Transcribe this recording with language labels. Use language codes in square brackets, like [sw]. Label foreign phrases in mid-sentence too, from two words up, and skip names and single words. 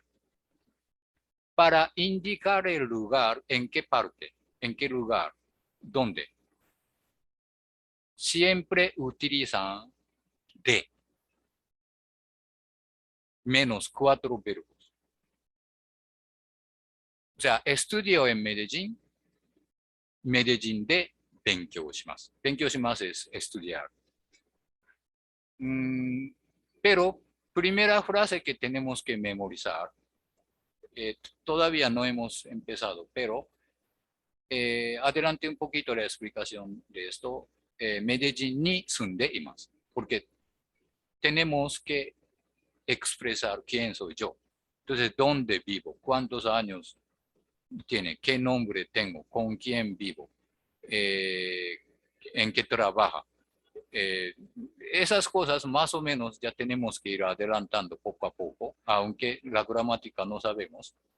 [es] Para indicar el lugar, en qué parte, en qué lugar, dónde. Siempre utilizan de menos 4 verbos. O sea, estudio en Medellín, Medellín [ja] で勉強します。勉強します [es] es estudiar. Pero primera frase que tenemos que memorizar, todavía no hemos empezado, pero adelante un poquito la explicación de esto. [ja] Medellín に住んでいます, [es] porque tenemos que expresar quién soy yo. Entonces, ¿dónde vivo? ¿Cuántos años tiene? ¿Qué nombre tengo? ¿Con quién vivo? ¿En qué trabaja? Esas cosas más o menos ya tenemos que ir adelantando poco a poco, aunque la gramática no sabemos.